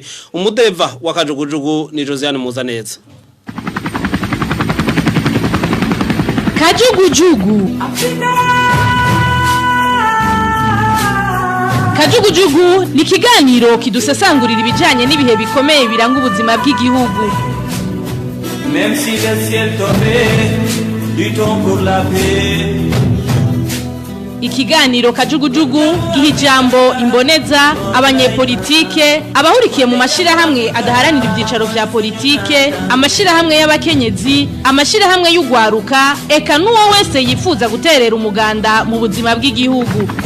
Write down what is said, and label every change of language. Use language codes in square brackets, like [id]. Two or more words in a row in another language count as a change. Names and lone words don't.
[rn] Umudeva wa kajugujugu ni Josiane Muzaneza. Kajugujugu. Kajugujugu ni kiganiro kidusesangurira ibijanye n'ibihe bikomeye biranga ubuzima bw'igihugu. [fr] Même si le ciel tombait, luttons pour la paix. [rn] Ikiganiro kajugujugu giha ijambo imboneza abanyepolitike abahurikiye mu mashirahamwe adaharanira ivyicaro vya politike amashirahamwe y'abakenyezi amashirahamwe y'ugwaruka eka nuwo wese yifuza guterera umuganda mu buzima bw'igihugu.